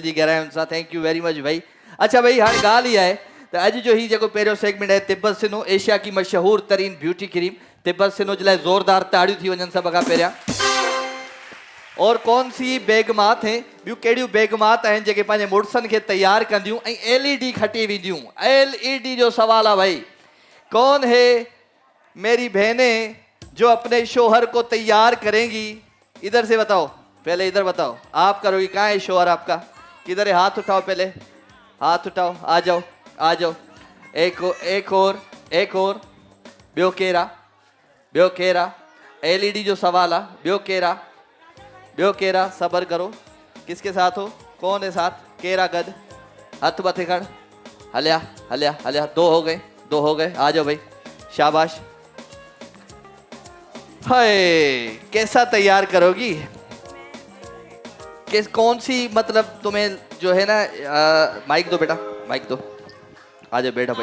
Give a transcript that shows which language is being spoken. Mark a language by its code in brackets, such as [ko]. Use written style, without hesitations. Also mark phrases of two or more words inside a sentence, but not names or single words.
[sd] जी गहराइयुनि सां [en] thank you very much [sd] भाई अच्छा भाई हाणे ॻाल्हि इहा आहे त अॼु जो ही जेको पहिरियों सेगमेंट आहे तिब्बत सिनो [ur] ایشیا کی مشہور ترین بیوٹی کریم [sd] तिब्बत सिनो जे लाइ ज़ोरदार ताड़ियूं थी वञनि सभ खां पहिरियां। [ur] اور کون سی بیگمات ہیں, [sd] ॿियूं कहिड़ियूं बेगमात आहिनि जेके पंहिंजे मुड़ुसनि खे तैयार कंदियूं ऐं LED खटी वेंदियूं? LED जो सवाल आहे भाई। [ur] کون ہے میری بہنیں جو اپنے شوہر کو تیار کریں گی? ادھر سے بتاؤ، پہلے ادھر بتاؤ، آپ کرو گی. کہاں ہے شوہر آپ کا؟ کدھر ہے؟ ہاتھ اٹھاؤ، پہلے ہاتھ اٹھاؤ. آ جاؤ، آ جاؤ۔ ایک اور [sd] ॿियो केरा? LED जो सवाल आहे। ॿियो केरा? [ur] صبر کرو. کس کے ساتھ ہو؟ کون ہے ساتھ? [sd] केरा गद? हथ मथे खड़। [ur] हलिया। دو ہو گئے. آ جاؤ بھائی، شاباش۔ ہائے، کیسا تیار کرو گی? کون سی، مطلب تمہیں جو ہے نا، مائیک دو بیٹا، مائیک دو. آ جاؤ بیٹا بھائی.